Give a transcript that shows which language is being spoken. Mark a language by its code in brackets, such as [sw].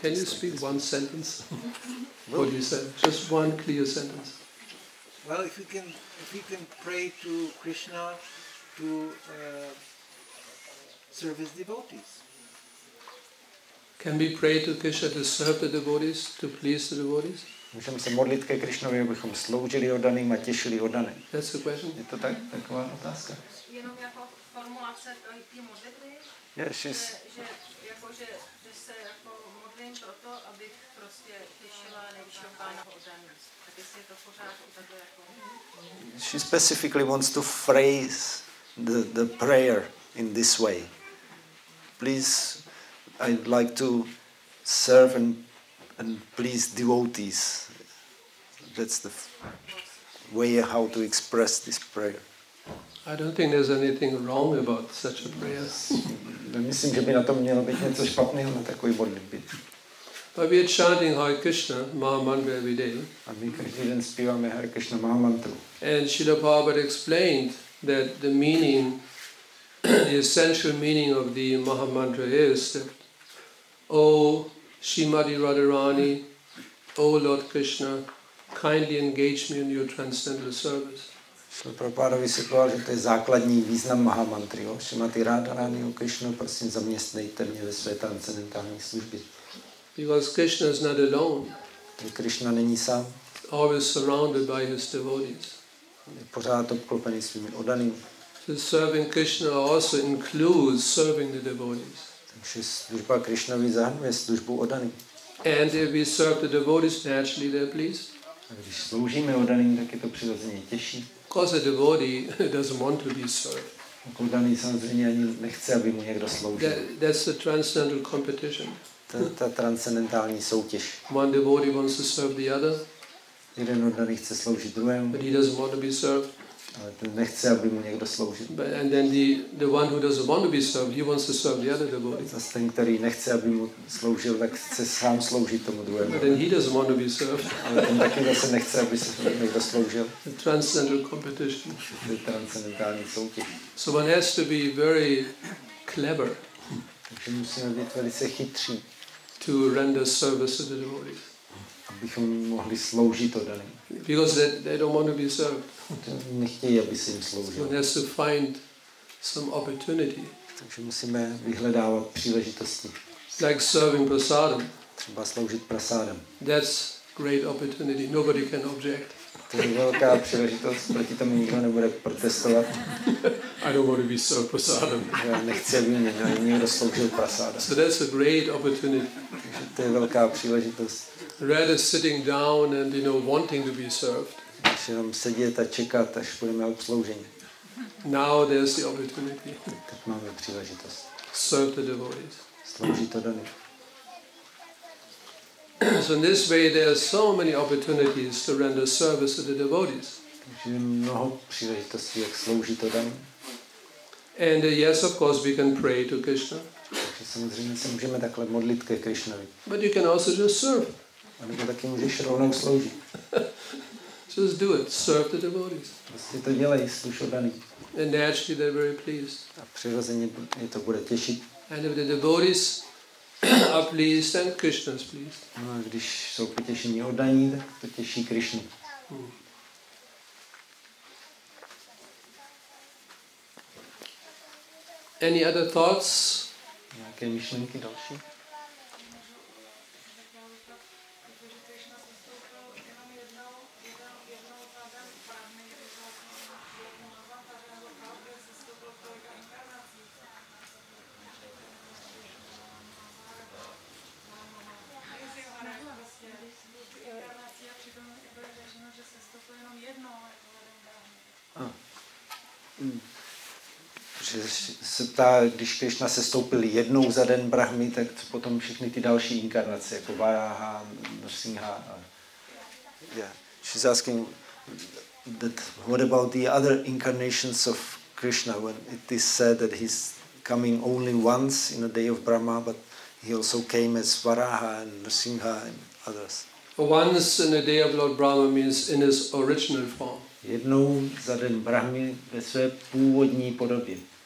[en] Can you speak one sentence? What do you say? Just one clear sentence. Well, if we can pray to Krishna to serve his devotees. Can we pray to Krishna to serve the devotees, to please the devotees? [cs] Můžeme se modlit ke Krišnovi, abychom sloužili oddaným a těšili oddané. [en] That's the question. [cs] Je to tak? Taková otázka? Jenom jako formulace té modlitby? Že se jako modlím proto, abych prostě těšila nejvyššího Pána oddaný. Tak jestli je to pořád takhle jako... [en] She specifically wants to phrase the prayer in this way. Please, I'd like to serve and please devotees. That's the way how to express this prayer. I don't think there's anything wrong about such a prayer. [cs] Myslím, že by na tom mělo být něco špatného na takový modlitbě. [en] But we are chanting Hare Krishna Maha Mantra every day. [cs] A my každý den zpíváme Hare Krishna Maha Mantru. [en] And Srila Prabhupada explained that the meaning, the essential meaning of the Maha Mantra is that, O Srimati Radharani, O Lord Krishna, kindly engage me in your transcendental service. [cs] Šrila Prabhupáda vysvětloval, že to je základní význam Mahamantry. Srimati Radharani, o Krishna, prosím zaměstnejte mě ve své transcendentální službě. [en] Because Krishna is not alone. [cs] Krishna není sám. [en] Always surrounded by his devotees. [cs] Je pořád obklopený svými oddanými. [en] So serving Krishna also includes serving the devotees. [cs] Takže služba Krishnovi zahrnuje službu oddaným. [en] And if we serve the devotees, naturally they're pleased. [cs] A když sloužíme oddaným, tak je to přirozeně těžší. [en] Because the devotee doesn't want to be served. [cs] Oddaný samozřejmě ani nechce, aby mu někdo sloužil. [en] That's the transcendental competition. [cs] Ta transcendentální soutěž. [en] One devotee wants to serve the other. [cs] Jeden oddaný chce sloužit druhému. [en] But he doesn't want to be served. [cs] Ale ten nechce, aby mu někdo sloužil. [en] And then the one who doesn't want to be served, he wants to serve the other devotee. [cs] Zase ten, který nechce, aby mu sloužil, tak chce sám sloužit tomu druhému. [en] But then he doesn't want to be served. [cs] Ale ten taky zase nechce, aby se někdo sloužil. [en] The transcendental competition. [cs] To je transcendentální soutěž. [en] So one has to be very clever. [cs] Takže musíme být velice chytří. [en] To render service to the devotees. [cs] Abychom mohli sloužit oddaným. [en] Because they don't want to be served. [cs] Nechtějí, aby se jim sloužil. [en] One has to find some opportunity. [cs] Takže musíme vyhledávat příležitosti. [en] Like serving prasadam. [cs] Třeba sloužit prasádem. [en] That's great opportunity. Nobody can object. [cs] To je velká příležitost, proti tomu nikdo nebude protestovat. [en] I don't want to be served prasadam. [cs] Já nechci, aby mě někdo sloužil prasádem. [en] So that's a great opportunity. [cs] Takže to je velká příležitost. [en] Rather sitting down and wanting to be served. [cs] Když jenom sedět a čekat, až budeme obslouženi. [en] Now there's the opportunity. [cs] Tak máme příležitost. [en] Serve the devotees. [cs] Sloužit oddaný. [en] So in this way there are so many opportunities to render service to the devotees. [cs] Takže mnoho příležitostí, jak sloužit oddaný. [en] And yes, of course, we can pray to Krishna. [cs] Takže samozřejmě se můžeme takhle modlit ke Krišnovi. [en] But you can also just serve. [cs] A nebo taky můžeš rovnou sloužit. [en] Just do it. Serve the devotees. [cs] Prostě to dělej, služ oddaný. [en] And naturally they're very pleased. [cs] A přirozeně je to bude těšit. [en] And if the devotees are pleased, then Krishna is pleased. [cs] No a když jsou potěšení oddaní, tak to těší Krišnu. [en] Any other thoughts? [cs] Nějaké myšlenky další? Že se ptá, když Krišna se stoupil jednou za den Brahmy, tak potom všechny ty další inkarnace, jako Varaha, Nrsimha. [en] Yeah. She's asking that what about the other incarnations of Krishna, when it is said that he's coming only once in a day of Brahma, but he also came as Varaha and Nrsimha and others. Once in a day of Lord Brahma means in his original form. [cs] Jednou za den Brahmy ve své původní podobě.